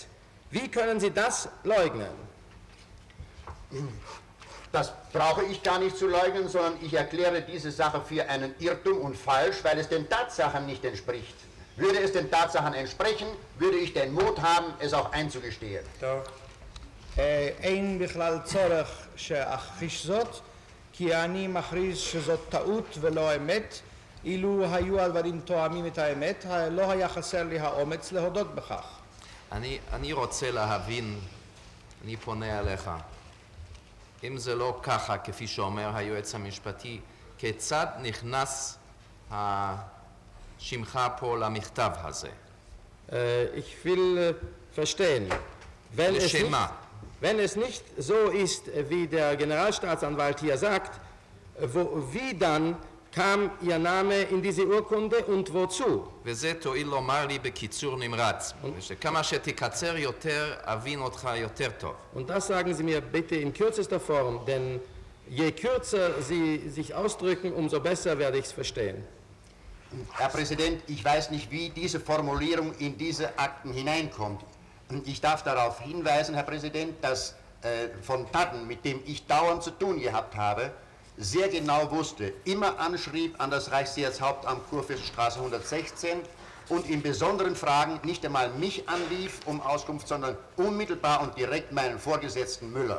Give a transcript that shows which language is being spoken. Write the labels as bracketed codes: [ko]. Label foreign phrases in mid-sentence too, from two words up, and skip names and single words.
[de] Wie können Sie das leugnen? Das brauche ich gar nicht zu leugnen, sondern ich erkläre diese Sache für einen Irrtum und falsch, weil es den Tatsachen nicht entspricht. Würde es den Tatsachen entsprechen, würde ich den Mut haben, es auch einzugestehen. [he] אין בכלל צורך שאכחיש זאת, כי אני מכריז שזאת טעות ולא אמת. אילו היו הדברים תואמים את האמת, לא היה חסר לי האומץ להודות בכך. אני רוצה להבין, אני פונה אליך, אם זה לא ככה, כפי שאומר היועץ המשפטי, כיצד נכנס שמך פה למכתב הזה? [de] Ich will verstehen, wenn es nicht so ist, wie der Generalstaatsanwalt hier sagt, wie dann kam Ihr Name in diese Urkunde und wozu? [he] וזה תואיל לומר לי בקיצור נמרץ, שכמה שתקצר יותר, אבין אותך יותר טוב. [de] Und das sagen Sie mir bitte in kürzester Form, denn je kürzer Sie sich ausdrücken, umso besser werde ich es verstehen. Herr Präsident, ich weiß nicht, wie diese Formulierung in diese Akten hineinkommt. Ich darf darauf hinweisen, Herr Präsident, dass von Tadden, mit dem ich dauernd zu tun gehabt habe, sehr genau wusste, immer anschrieb an das Reichssicherheitshauptamt Kurfürstenstraße 116 und in besonderen Fragen nicht einmal mich anrief um Auskunft, sondern unmittelbar und direkt meinen Vorgesetzten Müller.